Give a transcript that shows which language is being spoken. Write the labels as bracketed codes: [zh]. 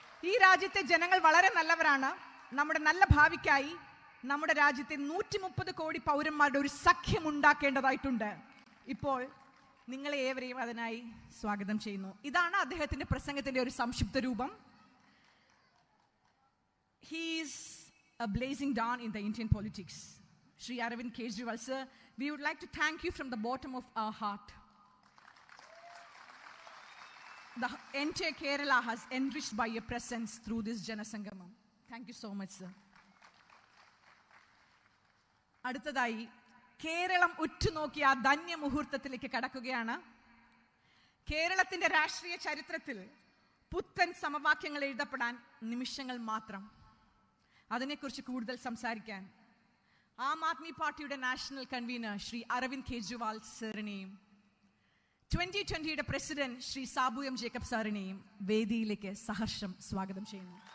[ml] ഈ രാജ്യത്തെ ജനങ്ങൾ വളരെ നല്ലവരാണ്. നമ്മുടെ നല്ല ഭാവിക്കായി നമ്മുടെ രാജ്യത്തെ 130 കോടി പൗരന്മാരുടെ ഒരു സഖ്യം ഉണ്ടാക്കേണ്ടതായിട്ടുണ്ട്. ഇപ്പോൾ നിങ്ങളെ ഏവരെയും അതിനായി സ്വാഗതം ചെയ്യുന്നു. ഇതാണ് അദ്ദേഹത്തിന്റെ പ്രസംഗത്തിന്റെ ഒരു സംക്ഷിപ്ത രൂപം. [en] He is a blazing dawn in the Indian politics. Shri Arvind Kejriwal sir, we would like to thank you from the bottom of our heart. The entire Kerala has enriched by your presence through this Janasangamam. Thank you so much, sir. [ml] അടുത്തതായി കേരളം ഉറ്റുനോക്കിയ ആ ധന്യ മുഹൂർത്തത്തിലേക്ക് കടക്കുകയാണ്. കേരളത്തിന്റെ രാഷ്ട്രീയ ചരിത്രത്തിൽ പുത്തൻ സമവാക്യങ്ങൾ എഴുതപ്പെടാൻ നിമിഷങ്ങൾ മാത്രം. അതിനെക്കുറിച്ച് കൂടുതൽ സംസാരിക്കാൻ ആം ആദ്മി പാർട്ടിയുടെ national convener Shri Aravind Kejriwal സാറിനെയും 2020യുടെ president Shri Sabu M Jacob സാറിനെയും വേദിയിലേക്ക് സഹർഷം സ്വാഗതം ചെയ്യുന്നു.